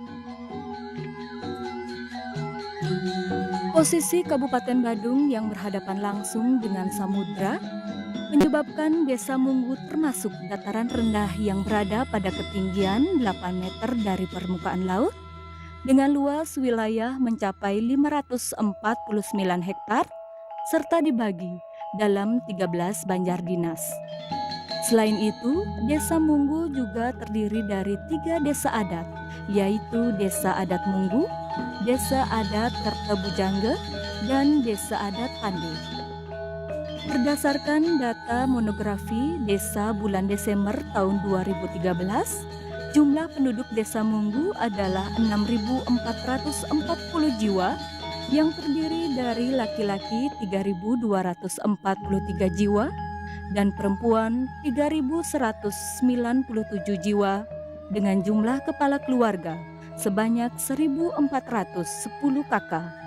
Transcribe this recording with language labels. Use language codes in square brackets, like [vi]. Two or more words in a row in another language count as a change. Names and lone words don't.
[id] Posisi Kabupaten Badung yang berhadapan langsung dengan samudra menyebabkan Desa Munggu termasuk dataran rendah yang berada pada ketinggian 8 meter dari permukaan laut dengan luas wilayah mencapai 549 hektar serta dibagi dalam 13 banjar dinas. Selain itu, Desa Munggu juga terdiri dari 3 desa adat, yaitu Desa Adat Munggu, Desa Adat Kertabujangga, dan Desa Adat Pande. Berdasarkan data monografi Desa bulan Desember tahun 2013, jumlah penduduk Desa Munggu adalah 6.440 jiwa yang terdiri dari laki-laki 3.243 jiwa dan perempuan 3.197 jiwa dengan jumlah kepala keluarga sebanyak 1.410 kakak.